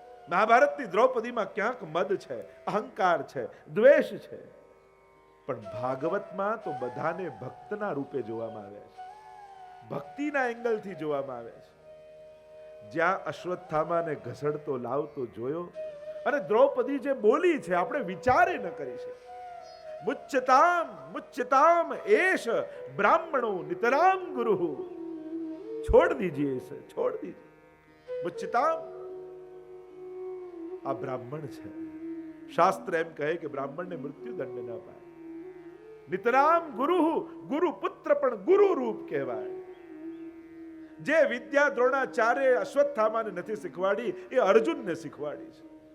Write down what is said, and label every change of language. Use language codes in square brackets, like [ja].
[gu] મહાભારતની દ્રૌપદીમાં ક્યાંક મદ છે, અહંકાર છે, દ્વેષ છે, પણ ભાગવતમાં તો બધાને ભક્તના રૂપે જોવામાં આવ્યા છે, ભક્તિના એંગલથી જોવામાં આવ્યા છે. જ્યાં અશ્વત્થામાને ઘસડતો લાવતો જોયો, અને દ્રૌપદી જે બોલી છે આપણે વિચારે ન કરી છે. [sa] મુચ્યતામ મુચ્યતામ એશ બ્રાહ્મણો નિતરામ ગુરુ. [hi] છોડ દીजिए इसे, छोड़ दीजिए. [sa] मुच्यताम, [gu] આ બ્રાહ્મણ છે. શાસ્ત્ર એમ કહે કે બ્રાહ્મણને મૃત્યુ દંડ ન પાય. [sa] નિતરામ ગુરુ, [gu] ગુરુ પુત્ર પણ ગુરુ રૂપ કહેવાય. જે વિદ્યા દ્રોણાચાર્ય અશ્વત્થામાને નથી શીખવાડી એ અર્જુનને શીખવાડી છે.